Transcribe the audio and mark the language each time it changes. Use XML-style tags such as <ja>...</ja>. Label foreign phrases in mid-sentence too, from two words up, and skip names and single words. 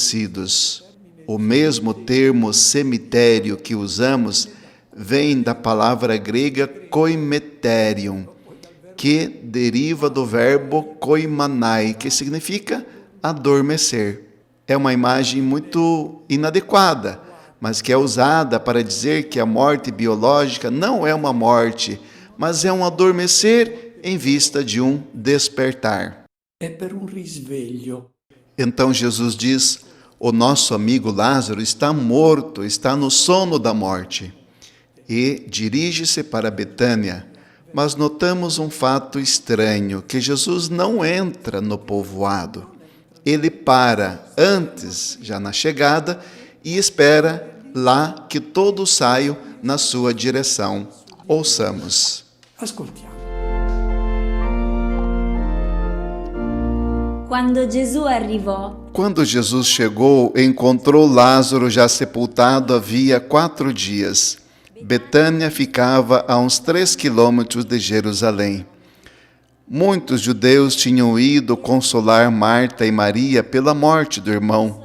<pt>O mesmo termo cemitério que usamos vem da palavra grega koimeterion, que deriva do verbo koimanai, que significa adormecer. É uma imagem muito inadequada, mas que é usada para dizer que a morte biológica não é uma morte, mas é um adormecer em vista de um despertar.</pt> <it>È per un risveglio.</it> <pt>Então Jesus diz: o nosso amigo Lázaro está morto, está no sono da morte. E dirige-se para Betânia. Mas notamos um fato estranho, que Jesus não entra no povoado. Ele para antes, já na chegada, e espera lá que todos saiam na sua direção. Ouçamos.</pt> <it>Ascoltiamo. Quando Gesù arrivò,</it> <pt>Quando Jesus chegou, encontrou Lázaro já sepultado havia 4 dias. Betânia ficava a uns 3 quilômetros de Jerusalém. Muitos judeus tinham ido consolar Marta e Maria pela morte do irmão.</pt>